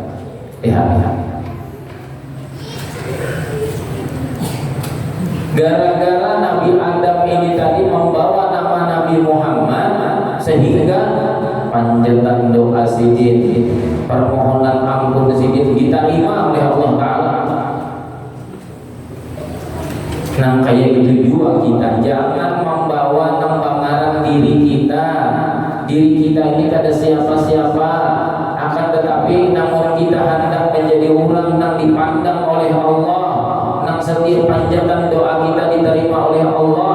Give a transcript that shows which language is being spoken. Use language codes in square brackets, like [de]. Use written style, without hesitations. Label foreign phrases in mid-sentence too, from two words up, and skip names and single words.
[id] Gara-gara Nabi Adam ini tadi membawa nama Nabi Muhammad, sehingga panjatan doa sidin, permohonan ampun sidin diterima oleh Allah Ta'ala. Nah kayak itu juga kita jangan membawa nambangan diri kita. Diri kita ini kada siapa-siapa, akan tetapi namun kita hendak menjadi orang yang dipandang oleh Allah, yang setiap panjatan doa kita diterima oleh Allah.